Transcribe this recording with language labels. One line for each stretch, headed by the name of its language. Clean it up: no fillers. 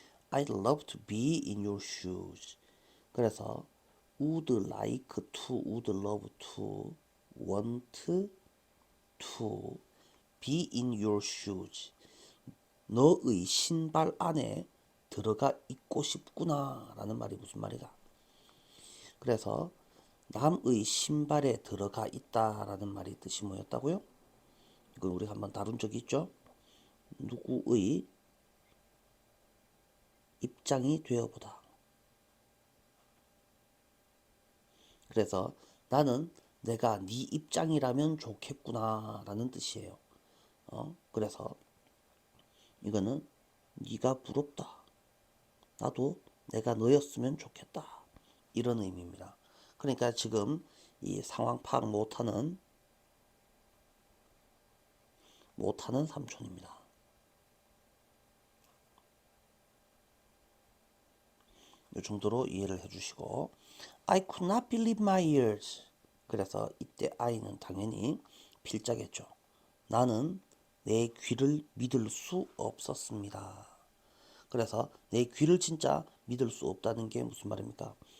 English: I'd love to be in your shoes.
Korean: 그래서
English: would like to, would love to, want to be in your shoes.
Korean: 너의 신발 안에 들어가 있고 싶구나 라는 말이 무슨 말이다. 그래서 남의 신발에 들어가 있다라는 말이 뜻이 뭐였다고요? 이걸 우리가 한번 다룬 적이 있죠. 누구의 입장이 되어보다. 그래서 나는 내가 네 입장이라면 좋겠구나 라는 뜻이에요. 그래서 이거는 네가 부럽다. 나도 내가 너였으면 좋겠다. 이런 의미입니다. 그러니까 지금 이 상황 파악 못하는 삼촌입니다. 이 정도로 이해를 해주시고
English: I could not believe my ears.
Korean: 그래서 이때 I는 당연히 필자겠죠. 나는 내 귀를 믿을 수 없었습니다. 그래서 내 귀를 진짜 믿을 수 없다는 게 무슨 말입니까?